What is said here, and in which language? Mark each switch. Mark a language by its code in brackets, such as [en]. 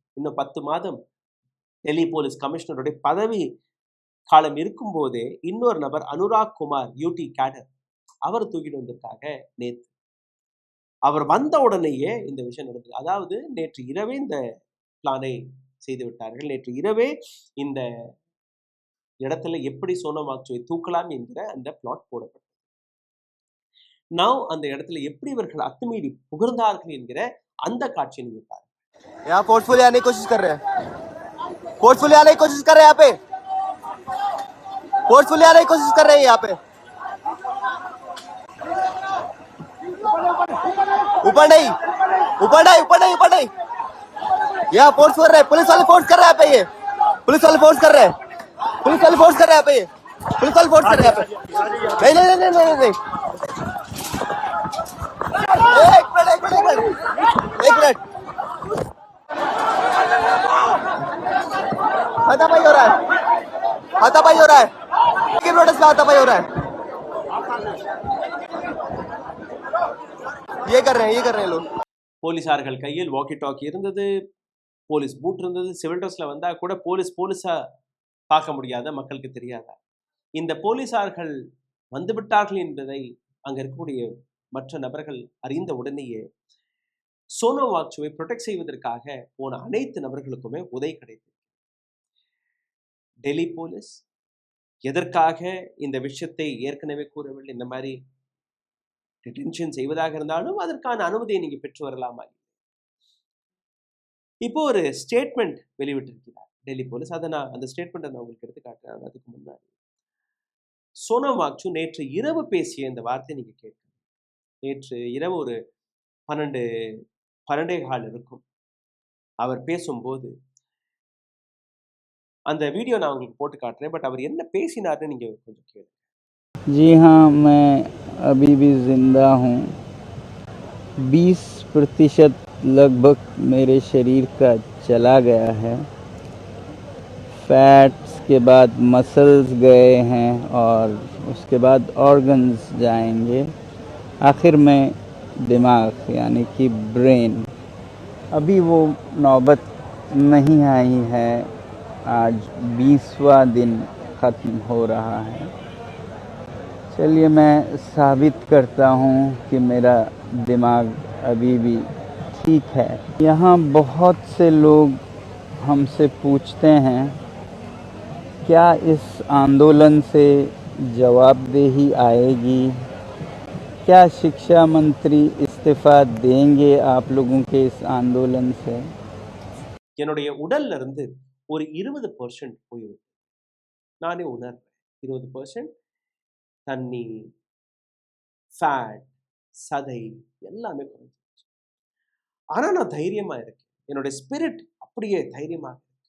[ta] இன்னும் 10 மாதம் டெல்லி போலீஸ் கமிஷனருடைய பதவி காலம் இருக்கும் போதே இன்னொரு நபர் அனுராக் குமார் யூடி கேடர் அவர் தூக்கிட்டு வந்திருக்காங்க நேற்று. அவர் வந்த உடனேயே இந்த விஷயம் நடந்தது. அதாவது நேற்று இரவே இந்த பிளானை செய்து விட்டார்கள். நேற்று இரவே இந்த இடத்துல எப்படி சோனம் வாங்சுவை தூக்கலாம் என்கிற அந்த பிளாட் போடப்பட்டது. அந்த இடத்துல எப்படி இவர்கள் அத்துமீறி புகழ்ந்தார்கள் என்கிற அந்த காட்சியை நீங்க பாருங்க. [hi] यहाँ फोर्सफुली आने की कोशिश कर रहे हैं, फोर्सफुली आने की कोशिश कर रहे हैं, यहाँ पे फोर्सफुली आने की कोशिश कर रहे हैं, यहाँ पे ऊपर नहीं, ऊपर नहीं, ऊपर नहीं, ऊपर नहीं, यहाँ फोर्स कर रहे हैं, पुलिस वाले फोर्स कर रहे हैं यहाँ पे, ये पुलिस वाले फोर्स कर रहे हैं, पुलिस वाले फोर्स कर रहे हैं यहाँ पे, ये पुलिस वाले फोर्स कर रहे हैं यहाँ पे, नहीं नहीं नहीं नहीं नहीं, एक मिनट एक मिनट एक मिनट, हाथापाई हो रहा है, हाथापाई हो रहा है, किस नोटिस पे हाथापाई हो रहा है, ये कर रहे हैं लोग. [ta] போலீசார்கள் கையில் வாக்கி டாக்கி இருந்தது, போலீஸ் பூட் இருந்தது. சிவில் ட்ரெஸ்ல வந்தா கூட போலீஸா பார்க்க முடியாத, மக்களுக்கு தெரியாத இந்த போலீசார்கள் வந்துவிட்டார்கள் என்பதை அங்க இருக்கக்கூடிய மற்ற நபர்கள் அறிந்த உடனேயே சோனம் வாங்சுவை ப்ரொடெக்ட் செய்வதற்காக போன அனைத்து நபர்களுக்குமே உதவி கிடைத்தது. டெல்லி போலீஸ் எதற்காக இந்த விஷயத்தை ஏற்கனவே கூறவில்லை, இந்த மாதிரி டிடென்ஷன் செய்வதாக இருந்தாலும் அதற்கான அனுமதியை நீங்க பெற்று வரலாமா? இப்போ ஒரு ஸ்டேட்மெண்ட் வெளிவிட்டிருக்கிறார் டெல்லி போலீஸ். அதை அந்த ஸ்டேட்மெண்ட்டை நான் உங்களுக்கு எடுத்து காட்டுறேன். அதுக்கு முன்னாடி சோனம் வாங்சு நேற்று இரவு பேசிய இந்த வார்த்தை நீங்க கேட்கணும். நேற்று இரவு ஒரு 12:15 இருக்கும் அவர் பேசும்போது. அந்த வீடியோ நான் உங்களுக்கு போட்டு காட்டுறேன். பட் அவர் என்ன பேசினார்னு நீங்க கொஞ்சம் கேளுங்க. [hi] जी हाँ, मैं अभी भी ज़िंदा हूँ। 20% लगभग मेरे शरीर का चला गया है। फैट्स के बाद मसल्स गए हैं और उसके बाद ऑर्गन्स जाएंगे, आखिर में दिमाग यानी कि ब्रेन। अभी वो नौबत नहीं आई है। आज 20वां दिन ख़त्म हो रहा है। चलिए मैं साबित करता हूँ कि मेरा दिमाग अभी भी ठीक है। यहाँ बहुत से लोग हमसे पूछते हैं क्या इस आंदोलन से जवाबदेही आएगी, क्या शिक्षा मंत्री इस्तीफा देंगे आप लोगों के इस आंदोलन से। [ta] என்னுடைய உடல்ல இருந்து ஒரு 20% போயிருக்கு. நானே உணர்றேன். 20% தண்ணி, ஃபேட், சதை எல்லாமே குறைஞ்சிருச்சு. ஆனா நான் தைரியமா இருக்கேன். என்னுடைய ஸ்பிரிட் அப்படியே தைரியமாக இருக்கு.